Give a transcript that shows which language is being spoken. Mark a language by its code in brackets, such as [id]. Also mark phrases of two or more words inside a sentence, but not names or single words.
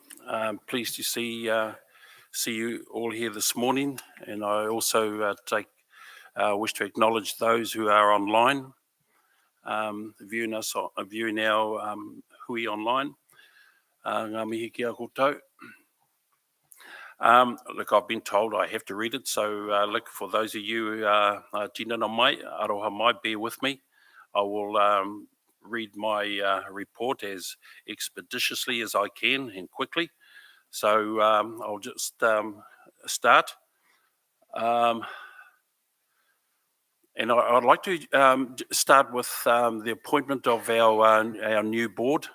[en] Pleased to see you all here this morning, and I also wish to acknowledge those who are online, viewing our hui online. [mi] Ngā mihi ki a koutou. [en] Look, I've been told I have to read it, so look, for those of you who are [mi] tinana mai, aroha mai, [en] bear with me. I will read my report as expeditiously as I can and quickly. So I'll just start. And I'd like to start with the appointment of our new board.